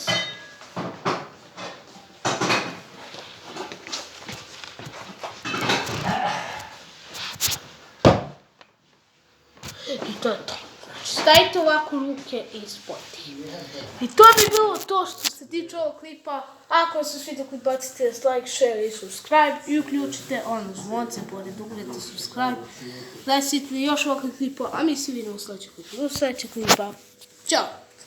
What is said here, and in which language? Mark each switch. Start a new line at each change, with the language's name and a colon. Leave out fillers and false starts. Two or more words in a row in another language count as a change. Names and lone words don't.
Croatian: I to je to. Stavite ovako ruke i spojite. I to bi bilo to što se tiče ovog klipa. Ako vam se svidio klip, bacite like, share i subscribe i uključite ono zvonce pored ugledajte subscribe. Da sjetite još ovakvih klipa, a mi se vidimo u sljedećeg klipa. Ćao!